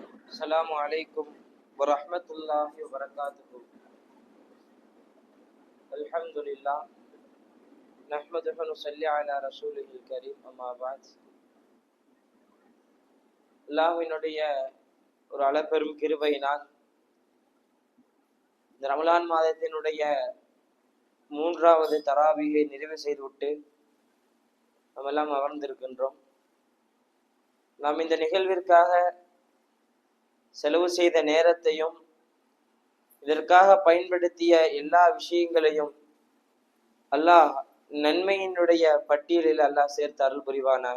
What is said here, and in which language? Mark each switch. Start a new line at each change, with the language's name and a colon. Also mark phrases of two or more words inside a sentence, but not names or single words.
Arabic: السلام عليكم ورحمة الله وبركاته. الحمد لله نحمده ونصلي على رسوله الكريم. أما بعد,
Tamil: அல்லாஹ்வினுடைய ஒரு அளப்பெரும் கிருபையினால் இந்த ரமலான் மாதத்தினுடைய 3வது தராவியை நிறைவு செய்துவிட்டு நாம் எல்லாம் அமர்ந்திருக்கின்றோம். நாம் இந்த நிகழ்விற்காக செலவு செய்த நேரத்தையும் இதற்காக பயன்படுத்திய எல்லா விஷயங்களையும் அல்லாஹ் நன்மையினுடைய பட்டியலில் அல்லாஹ் சேர்த்து அருள் புரிவானாக.